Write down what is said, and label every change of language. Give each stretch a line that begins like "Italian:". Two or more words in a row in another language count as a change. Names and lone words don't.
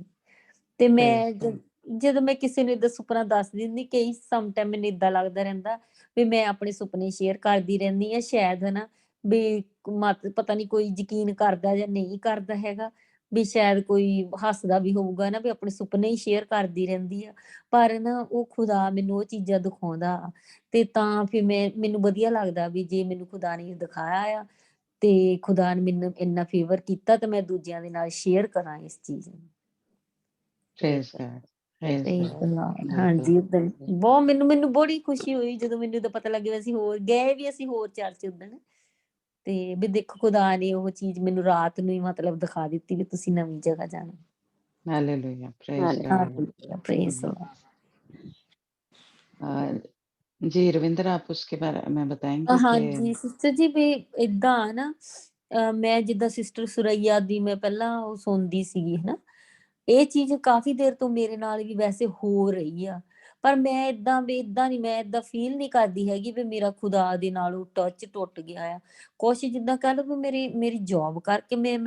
Punjabi: ਤੇ ਮੈਂ ਜਦੋਂ ਮੈਂ ਕਿਸੇ ਨੂੰ ਏਦਾਂ ਸੁਪਨਾ ਦੱਸ ਦਿੰਦੀ, ਕਈ
English: some time
Punjabi: ਮੈਨੂੰ ਏਦਾਂ ਲੱਗਦਾ ਰਹਿੰਦਾ ਵੀ ਮੈਂ ਆਪਣੇ ਸੁਪਨੇ ਸ਼ੇਅਰ ਕਰਦੀ ਰਹਿੰਦੀ ਹਾਂ, ਸ਼ਾਇਦ ਹਨਾ ਵੀ ਪਤਾ ਨੀ ਕੋਈ ਯਕੀਨ ਕਰਦਾ ਜਾਂ ਨਹੀਂ ਕਰਦਾ ਹੈਗਾ, ਵੀ ਸ਼ਾਇਦ ਕੋਈ ਹੱਸਦਾ ਵੀ ਹੋਊਗਾ ਨਾ ਵੀ ਆਪਣੇ ਸੁਪਨੇ ਹੀ ਸ਼ੇਅਰ ਕਰਦੀ ਰਹਿੰਦੀ ਆ। ਪਰ ਨਾ ਉਹ ਖੁਦਾ ਮੈਨੂੰ ਉਹ ਚੀਜ਼ਾਂ ਦਿਖਾਉਂਦਾ, ਤੇ ਤਾਂ ਫਿਰ ਮੈਨੂੰ ਵਧੀਆ ਲੱਗਦਾ ਵੀ ਜੇ ਮੈਨੂੰ ਖੁਦਾ ਨੇ ਦਿਖਾਇਆ ਆ ਤੇ ਖੁਦਾ ਨੇ ਮੈਨੂੰ ਇੰਨਾ ਫੇਵਰ ਕੀਤਾ, ਤੇ ਮੈਂ ਦੂਜਿਆਂ ਦੇ ਨਾਲ ਸ਼ੇਅਰ ਕਰਾਂ ਇਸ ਚੀਜ਼ ਨੂੰ।
English: Praise God, praise Praise the गॉड। Lord।
Punjabi: ਹਾਂਜੀ ਉਦਣ ਬਹੁਤ ਮੈਨੂੰ ਬੜੀ ਖੁਸ਼ੀ ਹੋਈ ਜਦੋਂ ਮੈਨੂੰ ਤਾਂ ਪਤਾ ਲੱਗਿਆ ਅਸੀਂ ਹੋਰ ਗਏ ਵੀ, ਅਸੀਂ ਹੋਰ ਚਰਚ ਉਦਣ, ਤੇ ਵੀ ਦੇਖੋ ਖੁਦਾ ਨੇ ਉਹ ਚੀਜ਼ ਮੈਨੂੰ ਰਾਤ ਨੂੰ ਹੀ ਮਤਲਬ ਦਿਖਾ ਦਿੱਤੀ ਵੀ ਤੁਸੀਂ ਨਵੀਂ ਜਗ੍ਹਾ ਜਾਣਾ।
English: हालेलुया, Praise God. Hallelujah, praise the Lord.
Hindi: जी रविंद्र, आप उसके बारे में बताएंगे कि
Punjabi: ਹਾਂਜੀ ਸਿਸਟਰ ਜੀ ਵੀ ਏਦਾਂ ਆ ਨਾ ਮੈਂ ਜਿੱਦਾਂ ਸਿਸਟਰ ਸੁਰਈਆ ਦੀ ਮੈਂ ਪਹਿਲਾਂ ਉਹ ਸੁਣਦੀ ਸੀਗੀ ਹਨਾ ਇਹ ਚੀਜ਼ ਕਾਫੀ ਦੇਰ ਤੋਂ ਮੇਰੇ ਨਾਲ ਵੀ ਵੈਸੇ ਹੋ ਰਹੀ ਆ ਪਰ ਮੈਂ ਏਦਾਂ ਵੀ ਏਦਾਂ ਨਹੀਂ ਮੈਂ ਏਦਾਂ ਫੀਲ ਨਹੀਂ ਕਰਦੀ ਹੈਗੀ ਵੀ ਮੇਰਾ ਖੁਦਾ ਦੇ ਨਾਲ ਉਹ ਟੱਚ ਟੁੱਟ ਗਿਆ ਆ ਕੁਛ ਜਿੱਦਾਂ ਕਹਿ ਲਓ ਵੀ ਮੇਰੀ ਜੌਬ ਕਰਕੇ ਮੈਂ